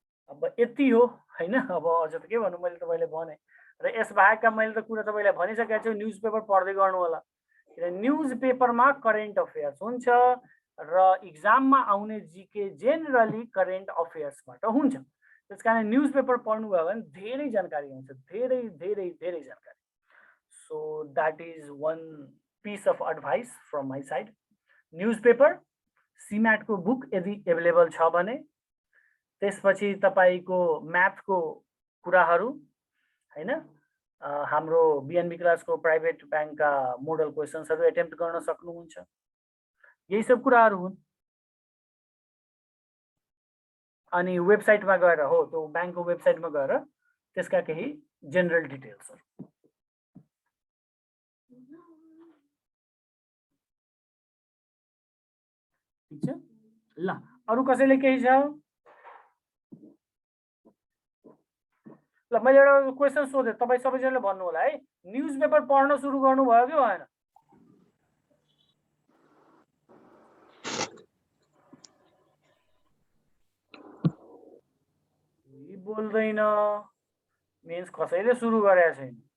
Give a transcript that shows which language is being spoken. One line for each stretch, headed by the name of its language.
Nepali: अब यति हो हैन। अब अझ त के भन्नु, मैले तपाईले भने र यस बाहेकका मैले त कुरा तपाईलाई भनिसकेको छु, न्यूज पेपर पढ्दै गर्नु होला। किन न्यूज पेपरमा करेन्ट अफेयर्स हुन्छ र इक्जाममा आउने जीके जेनरली करेन्ट अफेयर्सबाट हुन्छ। त्यसकारण न्यूज पेपर पढ्नु भयो भने धेरै जानकारी हुन्छ, धेरै धेरै धेरै जानकारी।
English: So that is one piece of advice from my side.
Nepali: News paper, सीम्याट को बुक यदि एभाइलेबल छ भने, त्यसपछि तपाईको म्याथ को कुराहरू हैन, हाम्रो बीएनबी क्लासको प्राइभेट ब्याङ्कका मोडल क्वेशन्सहरू एटेम्प्ट गर्न सक्नुहुन्छ। यही सब कुराहरू हुन्। अनि वेबसाइटमा गएर हो, त्यो ब्याङ्कको वेबसाइटमा गएर त्यसका केही जेनरल डिटेल्सहरू। ठीक छ? ल, अरु कसैले केही छ? ल, मैले एउटा क्वेशन सोधेँ, तपाईँ सबैजनाले भन्नु होला है। न्यूज पेपर पढ्न सुरु गर्नुभयो कि भएन? बोल्दैन, मिन्स कसैले सुरु गरेको छैन।